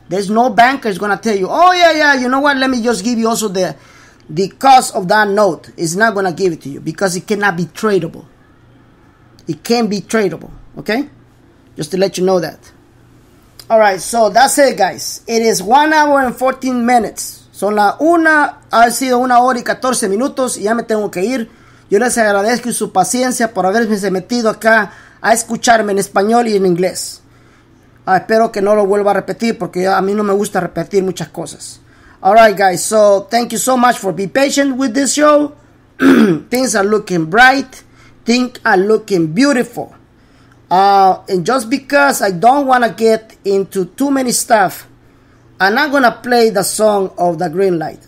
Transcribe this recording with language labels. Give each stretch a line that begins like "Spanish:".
English: There's no banker is gonna tell you, oh yeah, you know what? Let me just give you also the cost of that note. It's not gonna give it to you because it cannot be tradable. It can't be tradable. Okay. Just to let you know that. Alright, so that's it, guys. It is 1 hour and 14 minutes.
Spanish: Ha sido 1 hora y 14 minutos y ya me tengo que ir. Yo les agradezco su paciencia por haberme metido acá a escucharme en español y en inglés. Espero que no lo vuelva a repetir porque a mí no me gusta repetir muchas cosas.
English: Alright, guys, so thank you so much for being patient with this show. Things are looking bright. Things are looking beautiful. And just because I don't want to get into too many stuff, I'm not going to play the song of the green light.